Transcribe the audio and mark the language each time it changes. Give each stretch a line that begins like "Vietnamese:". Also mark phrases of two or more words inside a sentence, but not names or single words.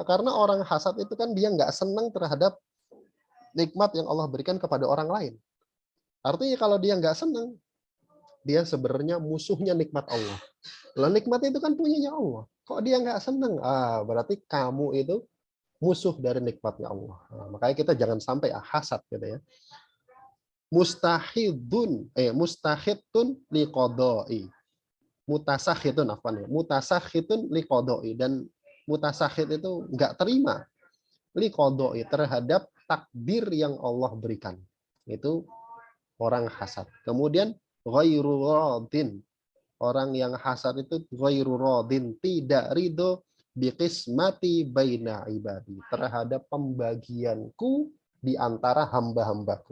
Indonesian: Karena orang hasad itu kan dia nggak senang terhadap nikmat yang Allah berikan kepada orang lain. Artinya kalau dia nggak senang, dia sebenarnya musuhnya nikmat Allah. Lah nikmat itu kan punyanya Allah. Kok dia nggak senang? Berarti kamu itu musuh dari nikmatnya Allah. Makanya kita jangan sampai hasad gitu ya.
Arabic: مستحدون لقضائي. متسخط عفوا يا. متسخط لقضائي,
Indonesian: dan mutasakhit itu nggak terima liqadai, terhadap takdir yang Allah berikan. Itu orang hasad. Kemudian
Arabic: غير راض,
Indonesian: orang yang hasad itu
Arabic: غير راض,
Indonesian: tidak ridho
Arabic: بقسمتي بين عبادي,
Indonesian: terhadap pembagianku di antara hamba-hambaku.